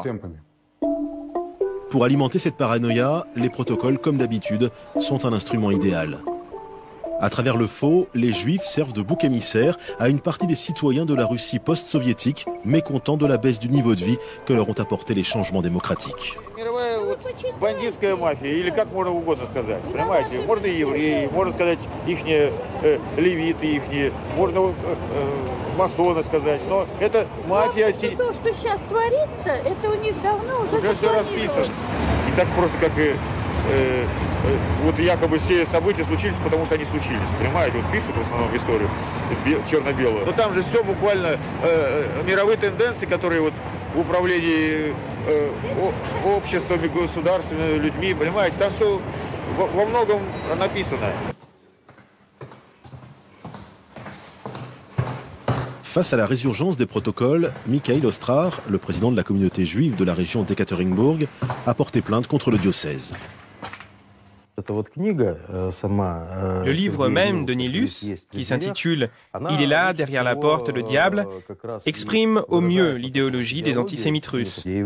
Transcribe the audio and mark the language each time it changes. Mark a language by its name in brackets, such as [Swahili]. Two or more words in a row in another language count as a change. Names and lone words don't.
[French] Pour alimenter cette paranoïa, les protocoles, comme d'habitude, sont un instrument idéal. À travers le faux, les Juifs servent de bouc émissaire à une partie des citoyens de la Russie post-soviétique, mécontents de la baisse du niveau de vie que leur ont apporté les changements démocratiques. [Russian] Бандитская мафия, или как можно угодно сказать, понимаете? Можно и евреи, можно сказать ихние левиты, ихние, можно масоны сказать, но это мафия... То, что сейчас творится, это у них давно уже все расписано. И так просто как вот якобы все события случились, потому что они случились, понимаете? Вот пишут в основном историю черно-белую. Но там же все буквально мировые тенденции, которые вот в управлении обществами, государствами, людьми, понимаете, там все во многом написано. [French] Face à la résurgence des protocoles, Michael Ostrar, le président de la communauté juive de la région d'Ekaterinbourg, a porté plainte contre le diocèse. Le livre même de Nilus, qui s'intitule « Il est là, derrière la porte, le diable », exprime au mieux l'idéologie des antisémites russes.